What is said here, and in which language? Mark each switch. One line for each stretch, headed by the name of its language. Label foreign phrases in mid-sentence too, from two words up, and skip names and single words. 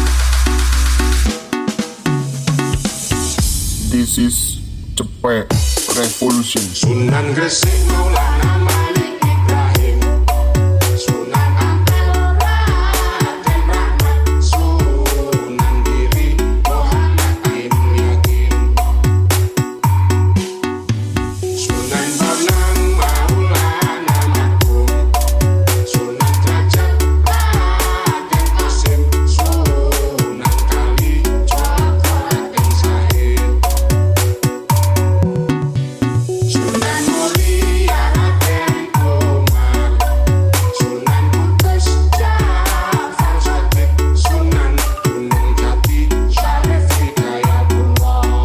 English: This is Cepet Revolution. Sunan Gresik Maulana Malik Ibrahim, Sunan Ampel Raden Rahmat, Sunan Giri Muhammad Ain Yakin, Sunan Bonang Maulana Mahmud, Sunan Derajat Raden Qasim, Sunan Kalijogo Raden Said, Sunan Muria Raden Umar, Sunan Kudus Ja'far Shadiq, Sunan Gunung Jati Syarif Hidayatullah.